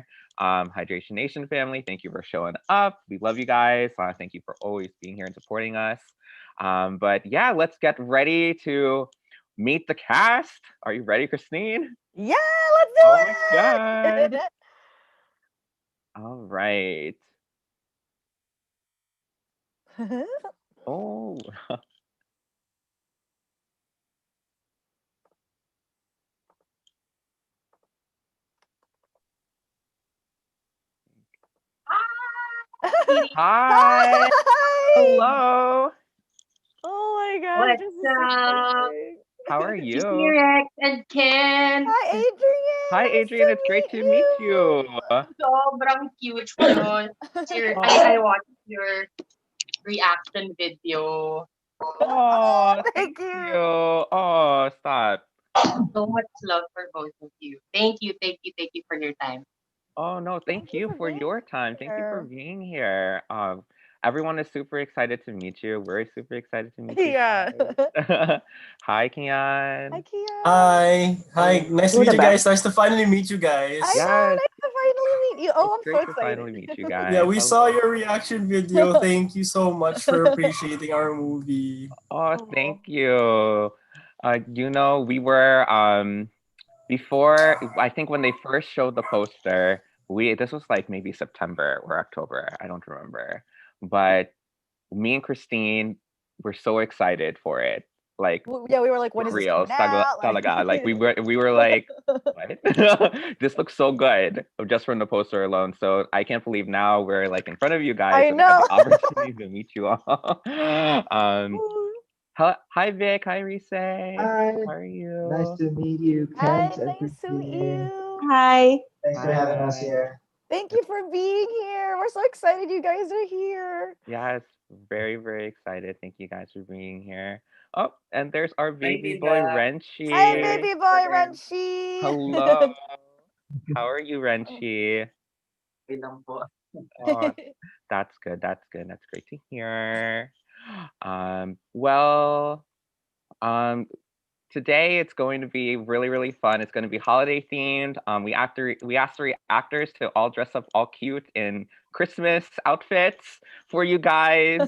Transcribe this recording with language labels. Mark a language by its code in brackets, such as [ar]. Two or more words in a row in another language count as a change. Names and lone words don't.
[en] Hydration Nation family, thank you for showing up. We love you guys. Thank you for always being here and supporting us. But yeah, let's get ready to meet the cast. Are you ready, Christine? Yeah, Oh my let's do God. it. All right. Oh, hi. Hi. Hello. Oh my gosh, What's this is so up? exciting. How are you? Direk and Keann. Hi, Adrian. Hi, Nice Adrian. to It's great meet to meet you. [tl] Sobrang cute mo nun. [en] I Oh, watched your reaction video. Oh, oh, thank thank you. you. Oh, stop. So much love for both of you. Thank you for your time. Oh, no, Thank thank you you for for being your time. Thank you for here. being here. Everyone is super excited to meet you. We're super excited to meet you Yeah. guys. Hi, Hi, Keann. Keann. Hi, Oh, nice to Do meet the you best. guys. Nice to finally meet you I guys. know. yes, Nice to finally meet you. Oh, it's I'm so great to finally excited. meet you Yeah, guys. we saw Hello. your reaction video. Thank you so much for appreciating our movie. Oh, Oh. thank you. We were before, I think when they first showed the poster, we this was like maybe September or October, I don't remember. But me and Christine were so excited for it. Like Yeah, we were like, when for is this real, coming out? Like, talaga. Like we were like, what? This looks so good just from the poster alone. So I can't believe now we're like in front of you guys I and we have know. the opportunity to meet you all. um, hi Vic, hi Rissey. Hi, How are nice you? to meet you, Hi, Kent and nice to meet Christine. you. Hi. Thanks for having us Hi. here. Thank you for being here. We're so excited you guys are here. Yes, very, very excited. Thank you guys for being here. Oh, and there's our Hi, baby boy Tita. Hi, Renshi. baby boy Renshi. Hello. How are you, Renshi? [tl] Okay lang po. [en] Oh, that's good. That's good. That's great to hear. Well, um, today it's going to be really, really fun. It's going to be holiday themed. We asked the reactors to all dress up all cute in Christmas outfits for you guys.